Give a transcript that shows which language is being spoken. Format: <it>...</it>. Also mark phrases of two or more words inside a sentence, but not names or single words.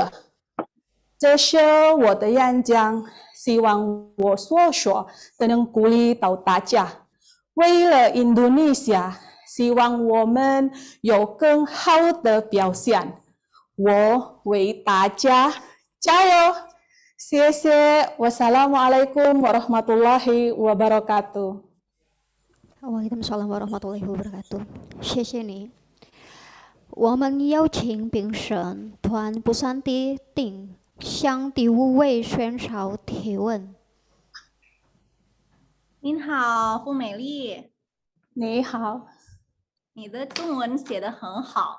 <zh>这是我的演讲，希望我所说的能鼓励到大家。为了印度尼西亚，希望我们有更好的表现。我为大家加油！谢谢。</zh> <ar>والسلام عليكم ورحمة الله وبركاته. وعليكم السلام ورحمة الله وبركاته.</ar> <zh>谢谢你。我们有请评审团不山地定向第5位选手提问。您好，付美丽。你好。你的中文写得很好。</zh>